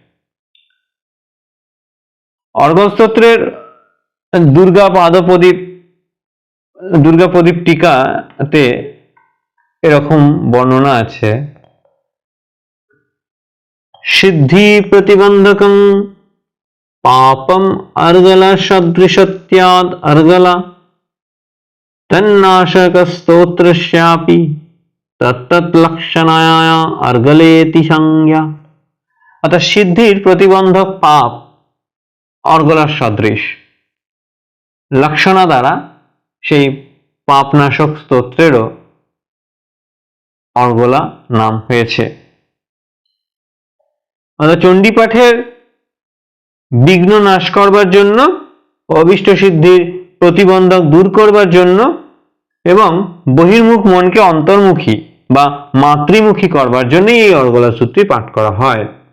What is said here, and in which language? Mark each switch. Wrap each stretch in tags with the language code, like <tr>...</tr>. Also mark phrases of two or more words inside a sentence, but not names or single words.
<bn>অর্গস্তোত্রের দুর্গা প্রদীপ টিকাতে এরকম বর্ণনা আছে,</bn> <sa>সিদ্ধি প্রতিবন্ধকং पापम अर्गल सदृशत्याद अर्गला तन्नाशक स्तोत्रस्यापि तत्तत् लक्षणाया अर्गलेति संज्ञा।</sa> <bn>অর্থাৎ সিদ্ধির প্রতিবন্ধক পাপ অর্গলার সদৃশ, লক্ষণা দ্বারা সেই পাপনাশক স্তোত্রেরও অর্গলা নাম হয়েছে। অর্থাৎ চণ্ডী পাঠের বিঘ্ন নাশ করবার জন্য, অভীষ্ট সিদ্ধির প্রতিবন্ধক দূর করবার জন্য এবং বহির্মুখ মনকে অন্তর্মুখী বা মাতৃমুখী করবার জন্য এই অর্গলা সূত্রটি পাঠ করা হয়।</bn>